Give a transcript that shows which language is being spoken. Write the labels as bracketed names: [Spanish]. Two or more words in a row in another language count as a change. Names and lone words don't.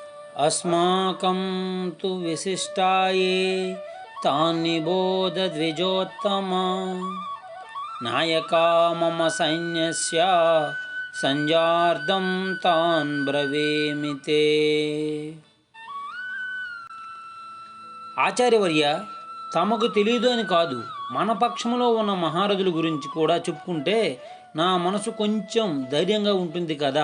[Sanskrit] अस्माकं तु विशिष्टाये तान्निबोध द्विजोत्तमा नायका मम सैन्यस्य సంజార్దం తాన్ బ్రవేమితే. [Telugu] ఆచార్యవర్య, తమకు తెలియదు అని కాదు, మన పక్షంలో ఉన్న మహారథుల గురించి కూడా చెప్పుకుంటే నా మనసు కొంచెం ధైర్యంగా ఉంటుంది కదా.